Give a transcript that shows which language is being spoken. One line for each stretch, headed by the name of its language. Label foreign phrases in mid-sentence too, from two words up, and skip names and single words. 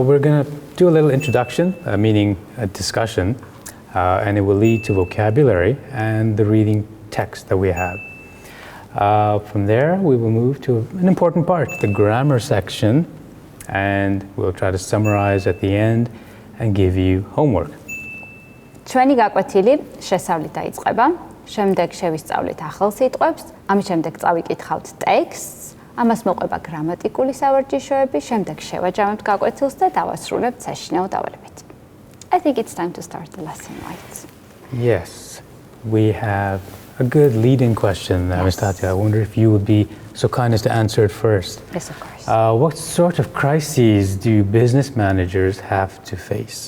English: we're going to do a little introduction, meaning a discussion, and it will lead to vocabulary and the reading text that we have. From there, we will move to an important part, the grammar section, and we'll try to summarize at the end and give you homework.
Georgian: ჩვენი გაკვეთილი შესავლით დაიწყება, შემდეგ შევისწავლით ახალ სიტყვებს, ამის შემდეგ წავიკითხავთ ტექსტს, ამას მოყვება გრამატიკული სავარჯიშოები, შემდეგ შევაჯამებთ გაკვეთილს და დავასრულებთ საშინაო დავალებით.
English: I think it's time to start the lesson, right? Yes, we have a good lead-in question, Ms. Tatia. I wonder if you would be so kind as to answer it first. Yes, of course. What sort of crises do business managers have to face?